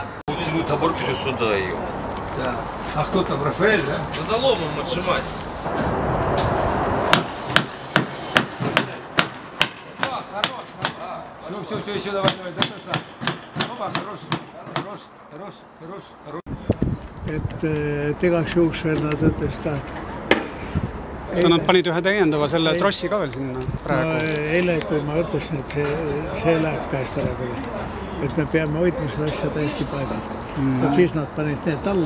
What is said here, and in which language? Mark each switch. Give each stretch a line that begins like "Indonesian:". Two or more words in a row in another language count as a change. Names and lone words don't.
Russian: Тянуть оборот еще сюда ее. Да. А кто там, Рафаэль, да? Надо ломом отжимать. Ну все, еще давай, до конца. Опа, хорош.
Estonian: Et igaks juhuks veel nad ütles ka. Nad panid ühe täiendava selle trossi ka veel sinna praegu. Eile, kui ma ütlesin, et see läheb käest ära küll. Et me peame hoidma seda asja täiesti paigal. Et siis nad panid need alla.